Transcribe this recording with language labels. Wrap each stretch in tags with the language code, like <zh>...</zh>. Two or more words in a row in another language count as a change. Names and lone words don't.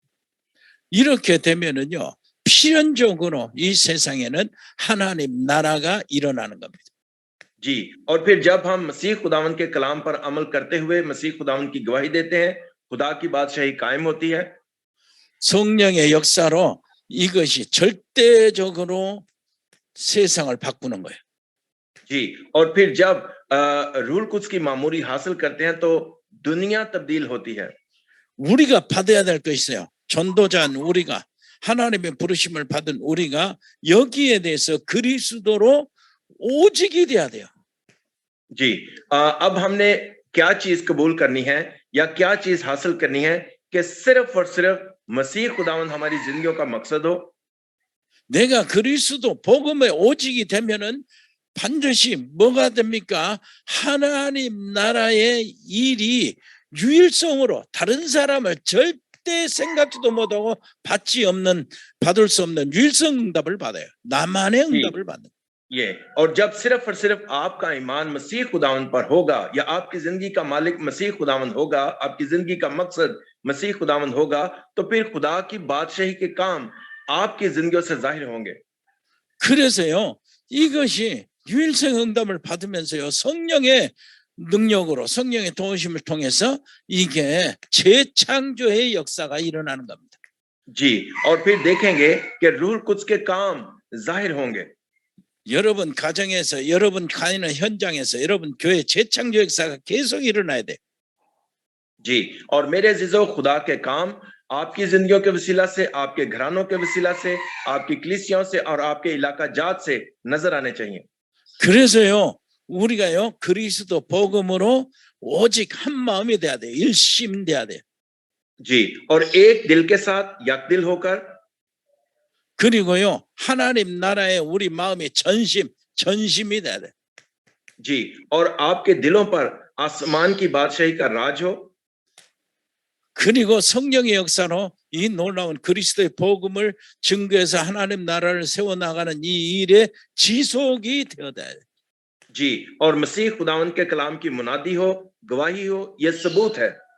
<ko>이렇게 되면은요, 필연적으로 이 세상에는 하나님 나라가 일어나는 겁니다.</ko> <ur>جی، اور پھر جب ہم مسیح خداوند کے کلام پر عمل کرتے ہوئے مسیح خداوند کی گواہی دیتے ہیں، خدا کی بادشاہی قائم ہوتی ہے.</ur> <ko>성령의 역사로 이것이 절대적으로 세상을 바꾸는 거예요.</ko> <ur>جی، اور پھر جب رول قدس کی معموری حاصل کرتے ہیں تو دنیا تبدیل ہوتی ہے.</ur> <ko>우리가 받아야 될 거 있어요. 전도자는 우리가, 하나님의 부르심을 받은 우리가 여기에 대해서 그리스도로 오직이 돼야 돼요.</ko> <ur>جی، اب ہم نے کیا چیز قبول کرنی ہے یا کیا چیز حاصل کرنی ہے کہ صرف اور صرف مسیح خداوند ہماری زندگیوں کا مقصد ہو.</ur> <ko>내가 그리스도 복음의 오직이 되면은 반드시 뭐가 됩니까? 하나님 나라의 일이 유일성으로 다른 사람을 절대 생각지도 못하고 받을 수 없는 유일성 응답을 받아요. 나만의 응답을 받는.</ko> <ur>یہ، اور جب صرف اور صرف آپ کا ایمان مسیح خداوند پر ہوگا یا آپ کی زندگی کا مالک مسیح خداوند ہوگا، آپ کی زندگی کا مقصد مسیح خداوند ہوگا، تو پھر خدا کی بادشاہی کے کام آپ کی زندگیوں سے ظاہر ہوں گے.</ur> <ko>그래서요, 이것이 유일성 응답을 받으면서요, 성령의 능력으로, 성령의 도우심을 통해서 이게 재창조의 역사가 일어나는 겁니다.</ko> <ur>جی، اور پھر دیکھیں گے کہ روح قدس کے کام ظاہر ہوں گے.</ur> <ko>여러분 가정에서, 여러분 가는 현장에서, 여러분 교회 재창조 역사가 계속 일어나야 돼.</ko> <ur>جی، اور میرے عزیزوں، خدا کے کام آپ کی زندگیوں کے وسیلہ سے، آپ کے گھرانوں کے وسیلہ سے، آپ کی کلیسیاؤں سے اور آپ کے علاقہ جات سے نظر آنے چاہئیں.</ur> <ko>그래서요, 우리가요, 그리스도 복음으로 오직 한 마음이 돼야 돼. 일심돼야 돼.</ko> <ur>جی، اور ایک دل کے ساتھ یکدل ہو کر,</ur> <ko>그리고요, 하나님 나라에 우리 마음이 전심이 돼야 돼.</ko> <ur>جی، اور آپ کے دلوں پر آسمان کی بادشاہی کا راج ہو,</ur> <ko>그리고 성령의 역사로 이 놀라운 그리스도의 복음을 증거해서 하나님 나라를 세워나가는 이 일에 지속이 되어야 돼.</ko> <ur>جی، اور مسیح خداوند کے کلام کی منادی ہو، گواہی ہو، یہ ثبوت ہے.</ur>